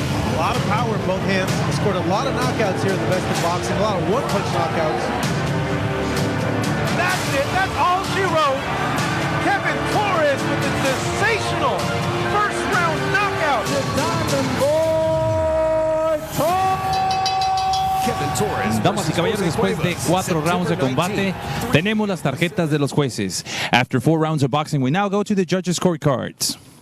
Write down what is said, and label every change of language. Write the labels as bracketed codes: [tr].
[en] A lot of power in both hands. He scored a lot of knockouts here in the best in boxing. A lot of one-punch knockouts. That's it. That's all she wrote. KEVIN TORRES with a sensational first-round knockout. KEVIN TORRES. [es] Damas y caballeros, después de 4 rounds de combate, tenemos las tarjetas de los jueces. [en] After 4 rounds of boxing, we now go to the judges' scorecards.